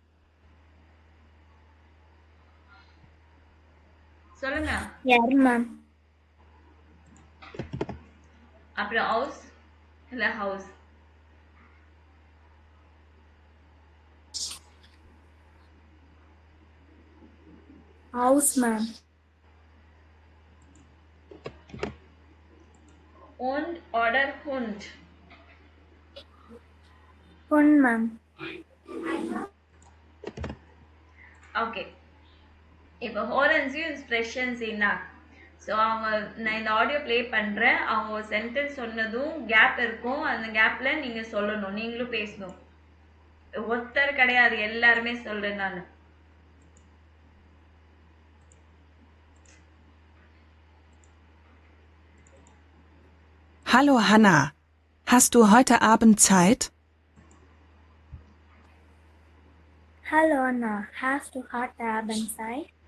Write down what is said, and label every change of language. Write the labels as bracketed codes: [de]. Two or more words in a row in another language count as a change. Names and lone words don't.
[ta] சொல்லுங்க. ஏர் மேம். அப்புறம் ஹவுஸ் இல்ல ஹவுஸ்? ஹவுஸ் மேம். [de] Und oder Hund? Hund மேம். [ta] ஓகே. இப்போ ஹோரன்ஸையும் இன்ஸ்பிரேஷன்ஸ் ஸோ அவங்க நான் இந்த [en] audio play [ta] பண்ணுறேன். அவங்க ஒரு சென்டென்ஸ் சொன்னதும் கேப் இருக்கும், அந்த கேப்பில் நீங்கள் சொல்லணும், நீங்களும் பேசணும். ஒருத்தர் கிடையாது, எல்லாருமே சொல்கிறேன் நான். [de] Hallo Hanna, hast du heute Abend Zeit? Hallo Anna, hast du heute Abend Zeit?